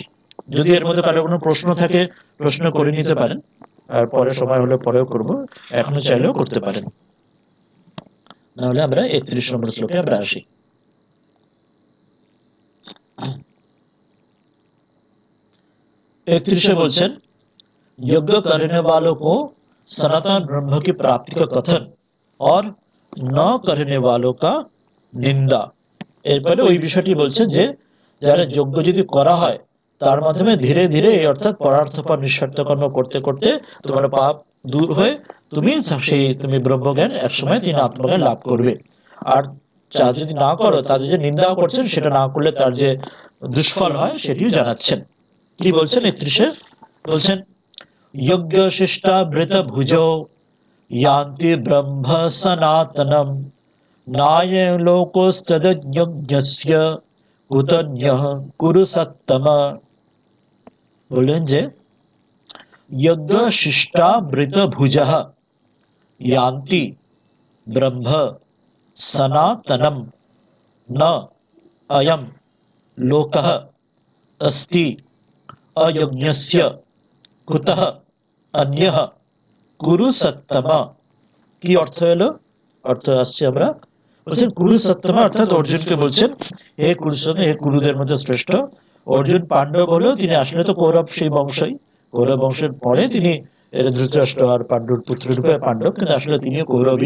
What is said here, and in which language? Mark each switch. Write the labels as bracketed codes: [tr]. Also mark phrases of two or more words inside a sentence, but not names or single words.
[bn] যদি এর মধ্যে কারো কোনো প্রশ্ন থাকে প্রশ্ন করে নিতে পারেন, আর পরে সময় হলে পরেও করব, এখনো চাইলেও করতে পারেন। নাহলে আমরা 31 নম্বর শ্লোকে আমরা আসি। [hi] 31 বলছেন यज्ञ करने वालों को सनातन ब्रह्म की प्राप्ति का कथन और न करने वालों का निंदा। [bn] এরপরে ওই বিষয়টি বলছেন যে যারা যজ্ঞ যদি করা হয় তার মাধ্যমে ধীরে ধীরে অর্থাৎ পরার্থপর নিঃস্বার্থ কর্ম করতে করতে তোমার পাপ দূর হয়ে তুমি সেই তুমি ব্রহ্মজ্ঞান একসময় তিনি আত্মজ্ঞান লাভ করবে। আর যা যদি না করো, তাদের যে নিন্দা করছেন সেটা না করলে তার যে দুষ্ফল হয় সেটিও জানাচ্ছেন। কি বলছেন 31-এ বলছেন [sa] यज्ञ शिष्टामृत भुजो यान्ति ब्रह्म सनातनम नाय लोकोस्तदयज्ञस्य कुतन्यः कुरु सत्तम। [bn] বলেন যে [sa] यज्ञ शिष्टामृत भुजः यान्ति ब्रह्म सनातनम न अयं लोकः अस्ति अयज्ञस्य কুতঃ অন্যঃ কুরু সত্তমা। [bn] কি অর্থ হলো? অর্থ আসছে আমরা বলছেন কুরু সত্তমা অর্থাৎ অর্জুনকে বলছেন হে কুরুসেন, হে কুরুদের মধ্যে শ্রেষ্ঠ। অর্জুন পাণ্ডব হলেও তিনি আসলে তো কৌরব সেই বংশই, কৌরব বংশের পরে তিনি ধৃতরাষ্ট্র আর পাণ্ডুর পুত্র রূপে পাণ্ডব, কিন্তু আসলে তিনিও কৌরবী।